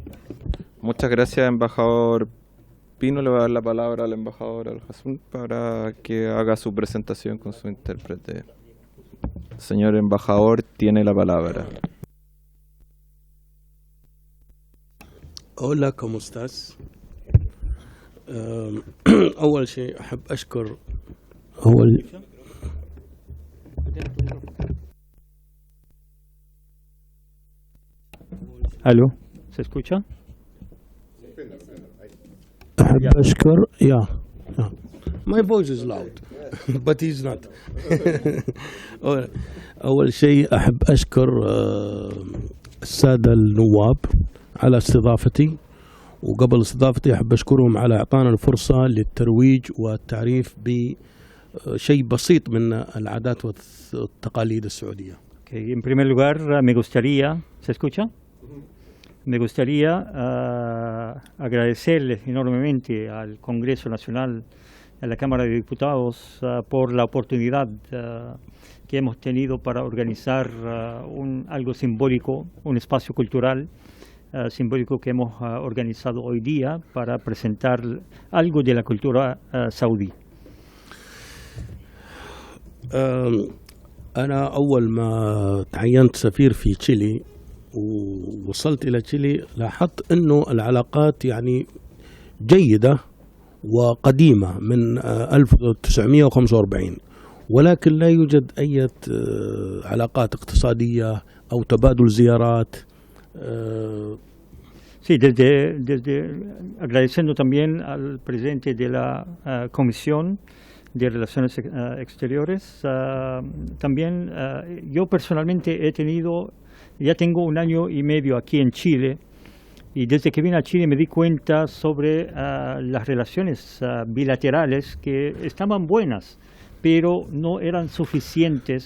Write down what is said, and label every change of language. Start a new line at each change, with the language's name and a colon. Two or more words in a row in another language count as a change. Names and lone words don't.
Spanish: Muchas gracias, embajador Pino. Le voy a dar la palabra al embajador Al-Hassoun para que haga su presentación con su intérprete. Señor embajador, tiene la palabra. Hola, ¿cómo estás?
Arabic: أول شيء أحب أشكر
Spanish: ¿Aló? ¿Se escucha?
Arabic: أحب أشكر
English: My voice is loud but he's not.
Arabic: أول شيء أحب أشكر السادة النواب على استضافتي، وقبل استضافتي أحب أشكرهم على إعطانا الفرصة للترويج والتعريف بشيء بسيط من العادات والتقاليد السعودية. Okay.
Spanish: En primer lugar, me gustaría, ¿se escucha? Me gustaría agradecerles enormemente al Congreso Nacional, a la Cámara de Diputados, por la oportunidad que hemos tenido para organizar algo simbólico, un espacio cultural simbólico que hemos organizado hoy día para presentar algo de la cultura saudí.
Arabic: أنا أول ما تعينت سفير في تشيلي ووصلت إلى تشيلي لاحظت أنه العلاقات يعني جيدة وقديمة من 1945، ولكن لا يوجد أي علاقات اقتصادية أو تبادل زيارات.
Spanish: Sí, agradeciendo también al presidente de la Comisión de Relaciones Exteriores. También yo personalmente ya tengo 1 año y medio aquí en Chile Y desde que vine a Chile me di cuenta sobre las relaciones bilaterales que estaban buenas, pero no eran suficientes.